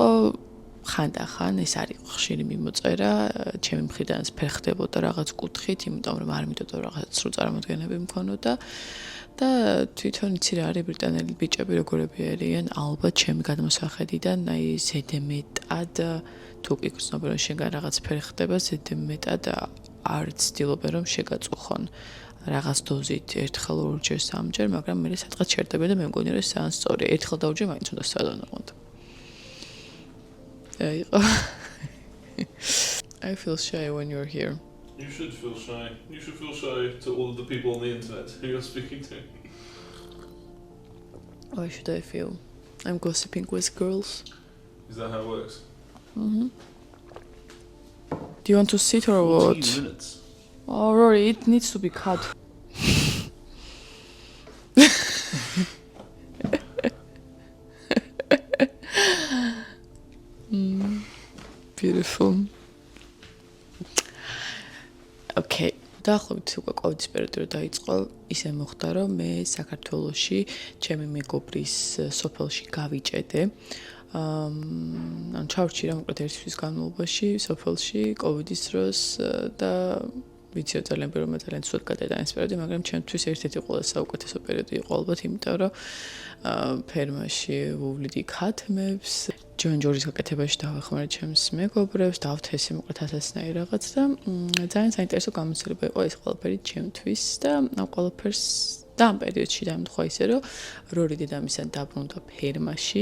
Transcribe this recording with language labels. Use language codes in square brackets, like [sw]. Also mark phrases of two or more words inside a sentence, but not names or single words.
[ka] ხანდახან ეს არ იყო ხშირი მიმოწერა, ჩემი მხრიდანაც ფერხდებოდა რაღაც კუთხით, იმიტომ რომ არ მინდოდა რაღაც სრულ წარმოდგენები მქონოდა და თვითონ იცი რა არის ბრიტანელი ბიჭები როგორები არიან, ალბათ ჩემი გადმოსახედიდან, აი ზედმეტად თუ კი გრძნობენ რომ შეგან რაღაც ფერხდება, ზედმეტად არ ცდილობენ რომ შეგაწუხონ რაღაც დოზით ერთხელ ორჯერ სამჯერ, მაგრამ მე სადღაც შერდებენ და მე მგონი რომ სანს სწორია, ერთხელ და ორჯერ მაინც უნდა სადანაყოთ. [en] I feel shy when you're here. You should feel shy. You should feel shy to all of the people on the internet who you're speaking to. Why should I feel? I'm gossiping with girls. Is that how it works? Do you want to sit or what? 14 minutes. Oh, Rory, it needs to be cut. Beautiful. Okay. [ka] დაახლოებით უკვე კოვიდის პერიოდი დაიწყო, ისე მოხდა, რომ მე საქართველოში ჩემი მეგობრის სოფელში გავიჭედე. ჩავრჩი რა მოკლედ ერთი თვის განმავლობაში სოფელში კოვიდის დროს და ვიცი ძალიან ბევრი ძალიან ცუდად გადაიტანა ეს პერიოდი, მაგრამ ჩემთვის ერთ-ერთი ყველაზე საუკეთესო პერიოდი იყო ალბათ, იმიტომ რომ ფერმაში ვუვლიდი ქათმებს, ჯონჯორის გაკეთებაში დავეხმარე ჩემს მეგობრებს, დავთესი მოკლედ ასასნაირ რაღაც და ძალიან საინტერესო გამოცდილება იყო ეს ყველაფერი ჩემთვის და ამ ყველაფერს და ამ პერიოდში დამთხვა ისე რომ რორი დედამისთან დაბრუნდა ფერმაში.